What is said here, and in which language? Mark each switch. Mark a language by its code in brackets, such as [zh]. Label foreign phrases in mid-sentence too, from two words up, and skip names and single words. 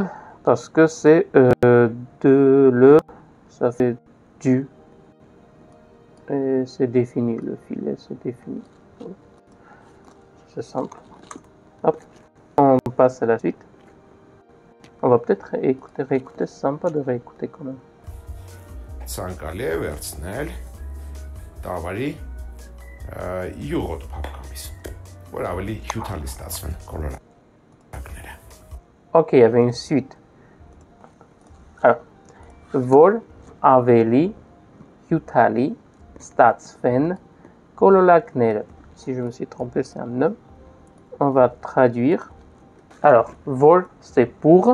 [fr] Parce que c'est de le, ça fait du, et c'est défini, le filet c'est défini. C'est simple. Hop, on passe à la suite. On va peut-être réécouter, c'est sympa de réécouter quand même. [hy] Ցանկալի է վերցնել տավարի յուղոտ փափկամիս, որ ավելի հյութալի ստացվեն կոլորակները։ [fr] Ok, il y avait une suite. Alors, [hy] որ ավելի հյութալի ստացվեն կոլոլակներ. [fr] Si je me suis trompé, c'est un ne. On va traduire. Alors, Vol, c'est pour.